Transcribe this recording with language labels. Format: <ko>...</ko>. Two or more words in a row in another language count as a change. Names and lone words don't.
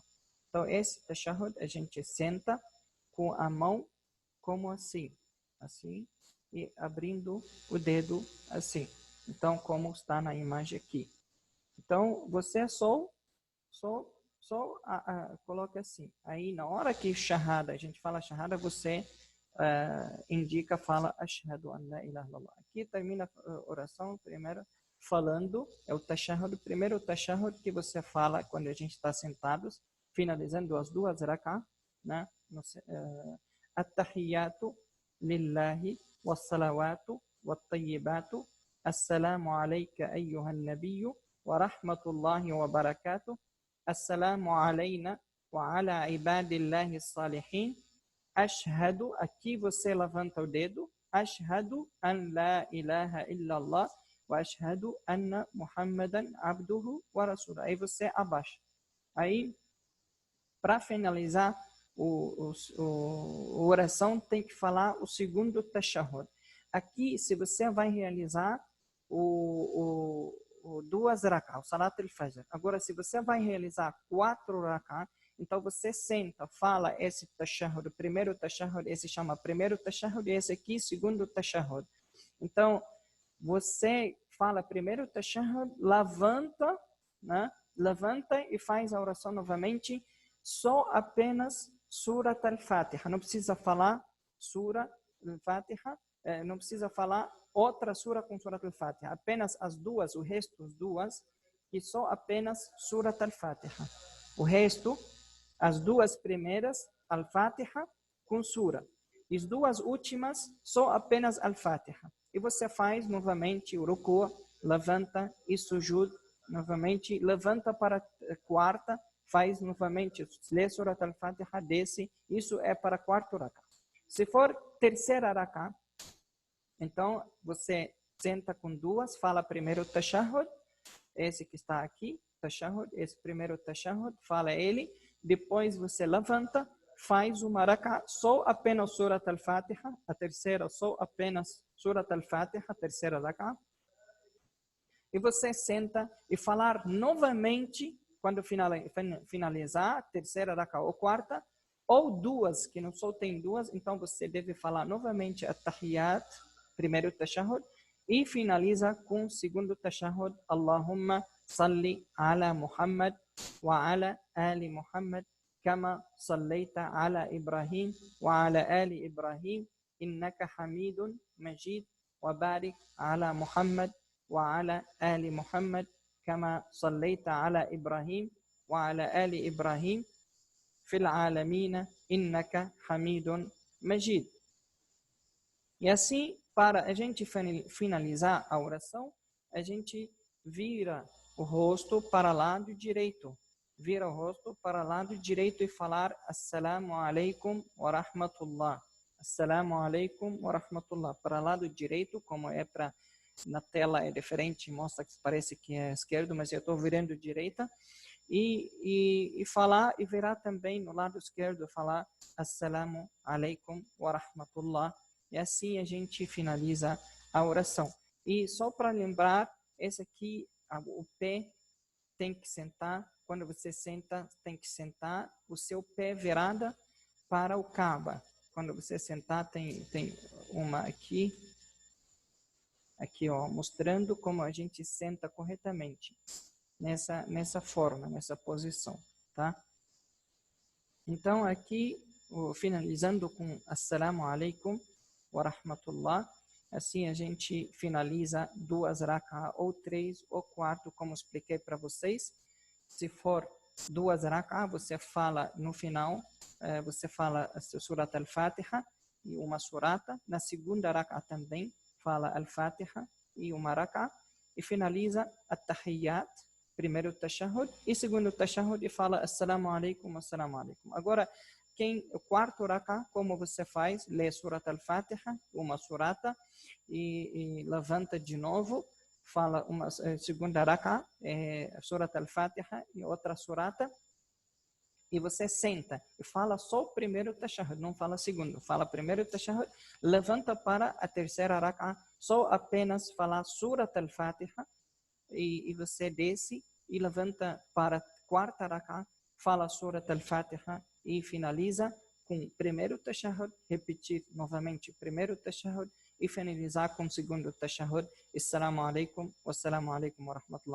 <pt>Então, esse tashahhud a gente senta com a mão como assim, e abrindo o dedo assim. Então, como está na imagem aqui. Então, você só coloca assim. Aí, na hora que a gente fala shahada, você fala</pt> <ar>أشهد أن لا إله إلا الله.</ar> <pt>Aqui termina a oração primeiro falando, é o tashahhud, o primeiro tashahhud que você fala quando a gente está sentados, finalizando as 2 rak'ah, né?</pt> <ar>التحيات لله والصلوات والطيبات. السلام عليك أيها النبي ورحمة الله وبركاته. السلام علينا وعلى عباد الله الصالحين. Ashhadu,</ar> <pt>aqui você levanta o dedo.</pt> <ar>أشهد أن لا إله إلا الله وأشهد أن محمدا عبده ورسوله.</ar> <pt>Aí você abaixa. Aí, para finalizar a oração, tem que falar o segundo tashahhud. Aqui, se você vai realizar o 2 rak'ah, o</pt> <ar>صلاة الفجر.</ar> <pt>Agora, se você vai realizar 4 rak'ah, então você senta, fala esse tashahhud, o primeiro tashahhud, esse chama primeiro tashahhud, e esse aqui, segundo tashahhud. Então, você fala primeiro tashahhud, levanta, né? Levanta e faz a oração novamente, só apenas Surat al-Fatiha. Não precisa falar Surat al-Fatiha, não precisa falar outra sura com Surat al-Fatiha. Apenas as 2, o resto, as 2, e só apenas Surat al-Fatiha. O resto, as 2 primeiras, al-Fatiha com sura. E as 2 últimas, só apenas al-Fatiha. E você faz novamente o ruku', levanta e sujud, novamente, levanta para a quarta, faz novamente, lê Surat al-Fatiha, desce, isso é para 4 rak'ah. Se for terceira rak'ah, então você senta com 2, fala primeiro tashahhud, esse que está aqui, tashahhud, esse primeiro tashahhud, fala ele, depois você levanta, faz uma rak'ah, só apenas Surat al-Fatiha, a terceira só apenas Surat al-Fatiha, a terceira rak'ah, e você senta e falar novamente, quando finalizar, terceira rak'ah ou quarta, ou 2, que não só tem 2, então você deve falar novamente at-tahiyyat, primeiro tashahhud, e finaliza com o segundo tashahhud,</pt> <ar>اللهم صل على محمد وعلى آل محمد كما صليت على إبراهيم وعلى آل إبراهيم, إنك حميد مجيد، وبارك على محمد وعلى آل محمد كما صليت على إبراهيم وعلى آل إبراهيم في العالمين إنك حميد مجيد.</ar> <pt>E assim, para a gente finalizar a oração, a gente vira o rosto para o lado direito. Vira o rosto para o lado direito e falar</pt> <ar>السلام عليكم ورحمة الله. السلام عليكم ورحمة الله.</ar> <pt>Para o lado direito, como é para na tela é diferente, mostra que parece que é esquerdo, mas eu estou virando direita, e falar, e virar também no lado esquerdo, falar</pt> <ar>السلام عليكم ورحمة الله,</ar> <pt>e assim a gente finaliza a oração. E só para lembrar, esse aqui, o pé tem que sentar, quando você senta, tem que sentar o seu pé virada para o Kaaba. Quando você sentar, tem uma aqui, ó, mostrando como a gente senta corretamente nessa forma, nessa posição, tá? Então aqui, finalizando com</pt> <ar>السلام عليكم ورحمة الله,</ar> <pt>assim a gente finaliza 2 rak'ah, ou 3, ou 4, como expliquei para vocês. Se for 2 rak'ah, você fala no final, você fala a Surat al-Fatiha e uma surata. Na segunda rak'ah também, fala al-Fatiha e uma rak'ah, e finaliza at-tahiyyat, primeiro tashahhud e segundo tashahhud e fala</pt> <ar>السلام عليكم، السلام عليكم.</ar> <pt>Agora, o quarto rak'ah, como você faz? Lê Surat al-Fatiha, uma surata, e levanta de novo, fala uma segunda rak'ah, Surat al-Fatiha e outra surata, e você senta e fala só o primeiro tashahhud, não fala segundo, fala primeiro tashahhud, levanta para a terceira rak'ah, só apenas falar Surat al-Fatiha, e você desce e levanta para a quarta rak'ah, fala Surat al-Fatiha e finaliza com o primeiro tashahhud, repetir novamente o primeiro tashahhud e finalizar com o segundo tashahhud,</pt> <ar>السلام عليكم، والسلام عليكم ورحمة الله.</ar>